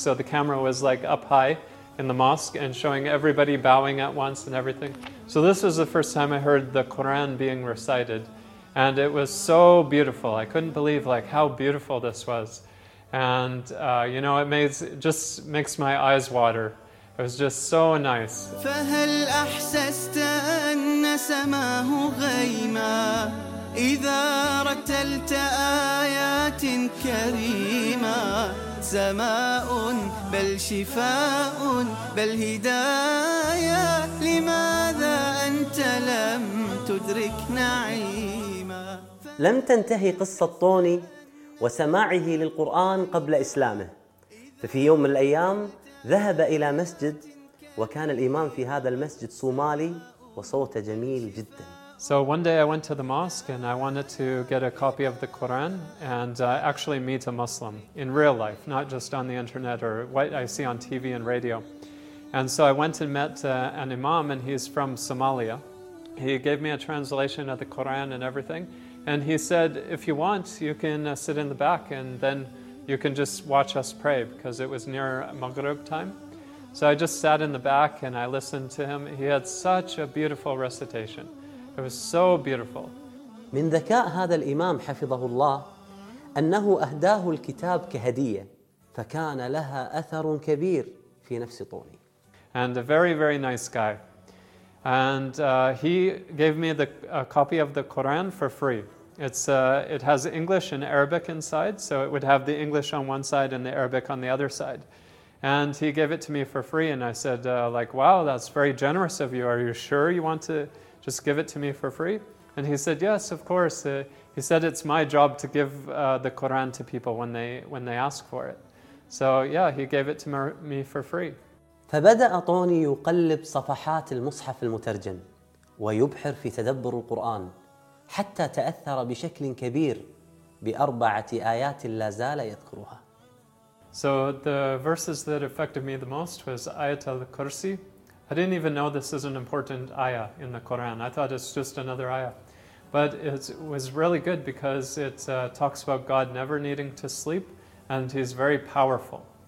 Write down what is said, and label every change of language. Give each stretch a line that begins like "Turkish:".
English: So the camera was like up high in the mosque and showing everybody bowing at once and everything. So this was the first time I heard the Quran being recited. And it was so beautiful. I couldn't believe like how beautiful this was. And you know, it just makes my eyes water. It was just so nice.
Arabic: فهل أحسست أن سماه غيما إذا رتلت آيات كريمة سماء بل شفاء بل هدايا لماذا أنت لم تدرك نعيما. لم تنتهي قصة طوني وسماعه للقرآن قبل إسلامه. ففي يوم من الأيام ذهب إلى مسجد وكان الإمام في هذا المسجد صومالي وصوته جميل جدا.
English: So one day I went to the mosque and I wanted to get a copy of the Quran and actually meet a Muslim in real life, not just on the internet or what I see on TV and radio. And so I went and met an Imam and he's from Somalia. He gave me a translation of the Quran and everything. And he said, if you want, you can sit in the back and then you can just watch us pray, because it was near Maghrib time. So I just sat in the back and I listened to him. He had such a beautiful recitation. It was so beautiful.
Arabic: من ذكاء هذا الإمام حفظه الله أنه أهداه الكتاب كهدية فكان لها أثر كبير في نفس طوني.
English: And a very, very nice guy. And he gave me a copy of the Quran for free. It has English and Arabic inside, so it would have the English on one side and the Arabic on the other side. And he gave it to me for free, and I said, wow, that's very generous of you. Are you sure you want to just give it to me for free? And he said, yes, of course. He said, it's my job to give the Quran to people when they ask for it. So yeah, he gave it to me for free.
Arabic: فبدأ طوني يقلب صفحات المصحف المترجم ويبحر في تدبر القرآن حتى تأثر بشكل كبير بأربعة آيات لا زال يذكرها.
English: So the verses that affected me the most was Ayat al-Kursi. I didn't even know this is an important ayah in the Quran. I thought it's just another ayah. But it was really good because it talks about God never needing to sleep and he's very powerful.